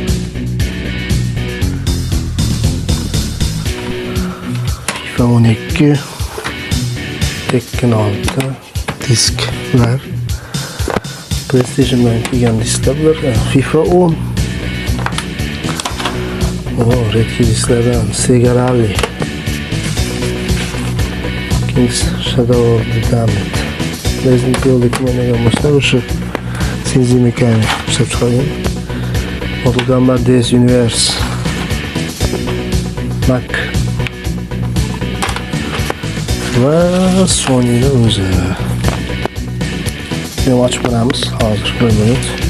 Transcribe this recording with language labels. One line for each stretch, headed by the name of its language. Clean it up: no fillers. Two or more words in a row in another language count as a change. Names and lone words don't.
Uzbek: FIFA 12 Tekken 6 diskler. PlayStation'dan kelgan disklar bular. FIFA 10. Redki disklardan Sega Rally. Kings Shadow of the Damned. Resident Evil 2 o'ynagan bo'lsa, o'sha Shinji Mikami ishlab chiqargan. Mortal Kombat DS Universe. Mac. Va Sony'ning o'zi.
Turkish: Şimdi açıp koyamiz.
Uzbek: Hozir bir minut.